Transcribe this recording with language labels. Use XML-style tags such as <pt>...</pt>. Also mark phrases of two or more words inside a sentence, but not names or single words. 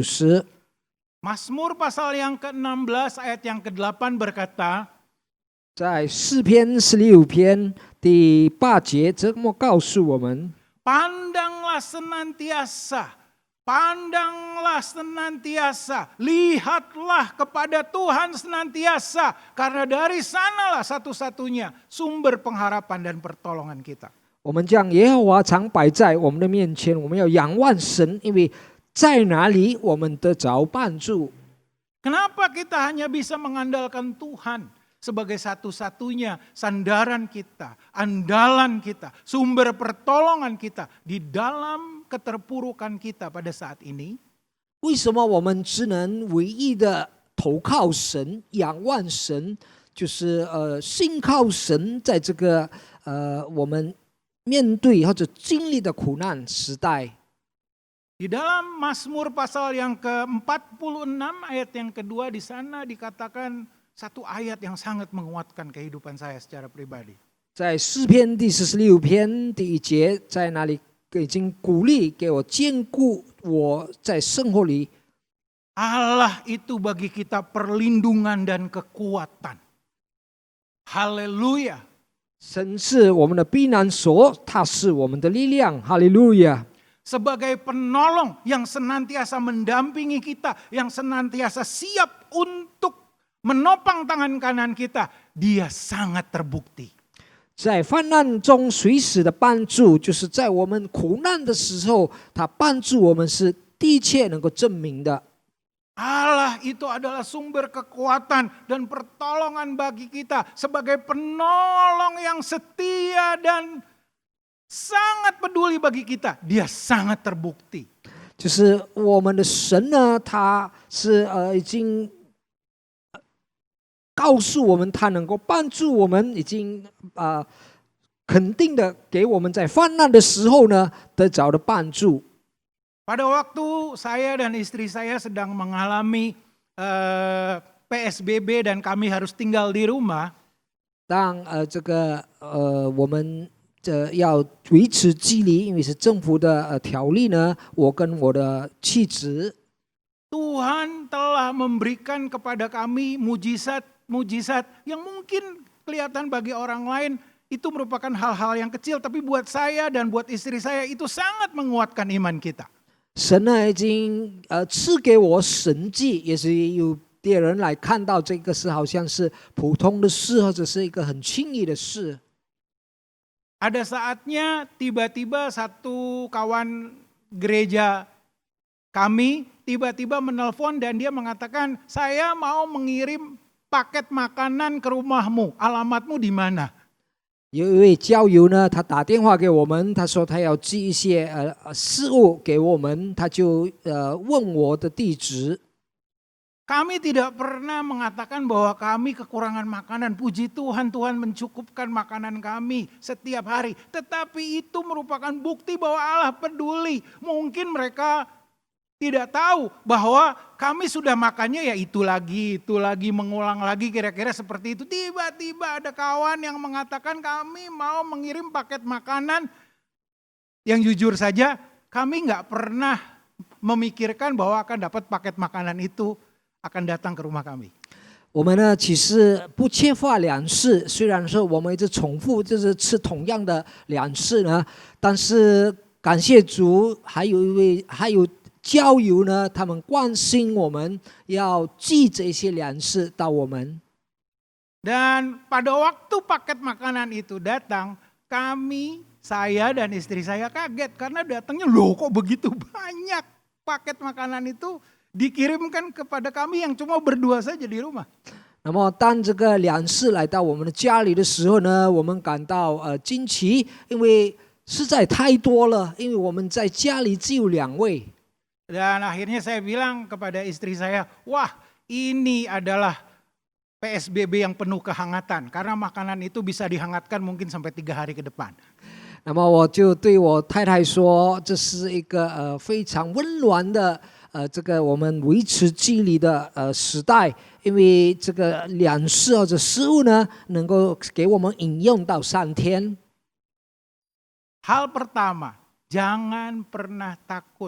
<id>Mazmur pasal yang ke-16 ayat yang ke-8 berkata,</id> <zh>在诗篇16篇第8节，这么告诉我们。</zh> <id>Pandanglah senantiasa, lihatlah kepada Tuhan senantiasa, karena dari sanalah satu-satunya sumber pengharapan dan pertolongan kita.</id> <zh>我们将耶和华常摆在我们的面前，我们要仰望神，因为在哪里我们得着帮助。</zh> <id>Kenapa kita hanya bisa mengandalkan Tuhan sebagai satu-satunya sandaran kita, andalan kita, sumber pertolongan kita di dalam keterpurukan kita pada saat ini?</id> <zh>为什么我们只能唯一的投靠神、仰望神，就是信靠神，在这个我们面对或者经历的苦难时代？</zh> <id>Di dalam Mazmur pasal yang ke-46 ayat yang kedua di sana dikatakan satu ayat yang sangat menguatkan kehidupan saya secara pribadi.</id> <zh>在诗篇第46篇第1节，在那里已经鼓励给我坚固我在生活里。</zh> <id>Allah itu bagi kita perlindungan dan kekuatan. Haleluya.</id> <zh>神是我们的避难所，他是我们的力量。哈利路亚。</zh> <id>Sebagai penolong yang senantiasa mendampingi kita, yang senantiasa siap untuk menopang tangan kanan kita, dia sangat terbukti.</id> <zh>在患难中随时的帮助，就是在我们苦难的时候，他帮助我们是的确能够证明的。</zh> <id>Allah itu adalah sumber kekuatan dan pertolongan bagi kita sebagai penolong yang setia dan sangat peduli bagi kita. Dia sangat terbukti.</id> <zh>就是我们的神呢，他是已经告诉我们，他能够帮助我们，已经肯定的给我们在患难的时候呢得着的帮助。</zh> <id>Pada waktu saya dan istri saya sedang mengalami PSBB dan kami harus tinggal di rumah.</id> <zh>当我们要维持距离，因为是政府的条例呢，我跟我的妻子。</zh> <id>Tuhan telah memberikan kepada kami mujizat yang mungkin kelihatan bagi orang lain itu merupakan hal-hal yang kecil, tapi buat saya dan buat istri saya itu sangat menguatkan iman kita.</id> <zh>神呢已经赐给我神迹，也是有别人来看到这个是好像是普通的事，或者是一个很轻易的事。</zh> <id>Ada saatnya tiba-tiba satu kawan gereja kami tiba-tiba menelpon dan dia mengatakan, saya mau mengirim paket makanan ke rumahmu, alamatmu di mana?</id> <zh>有一位教友呢，他打电话给我们，他说他要寄一些事物给我们，他就问我的地址。</zh> <id>Kami tidak pernah mengatakan bahwa kami kekurangan makanan. Puji Tuhan, Tuhan mencukupkan makanan kami setiap hari. Tetapi itu merupakan bukti bahwa Allah peduli. Mungkin mereka tidak tahu bahwa kami sudah makannya ya itu lagi, mengulang lagi kira-kira seperti itu. Tiba-tiba ada kawan yang mengatakan kami mau mengirim paket makanan. Yang jujur saja kami nggak pernah memikirkan bahwa akan dapat paket makanan itu akan datang ke rumah kami.</id> <zh>我们呢，其实不缺乏粮食，虽然说我们一直重复就是吃同样的粮食呢，但是感谢主，还有教友呢，他们关心我们，要寄这些粮食到我们。</zh> <id>Dan pada waktu paket makanan itu datang, saya dan istri saya kaget karena datangnya loh kok begitu banyak paket makanan itu dikirimkan kepada kami yang cuma berdua saja di rumah.</id> <zh>那么当这个粮食来到我们的家里的时候呢，我们感到惊奇，因为实在太多了，因为我们在家里只有2位。</zh> <id>Dan akhirnya saya bilang kepada istri saya, wah ini adalah PSBB yang penuh kehangatan. Karena makanan itu bisa dihangatkan mungkin sampai 3 hari ke depan.</id> <zh>那么我就对我太太说，这是一个非常温暖的这个我们维持距离的时代，因为这个粮食或者食物呢，能够给我们饮用到3天。</zh> <id>Hal pertama, jangan pernah takut.</id>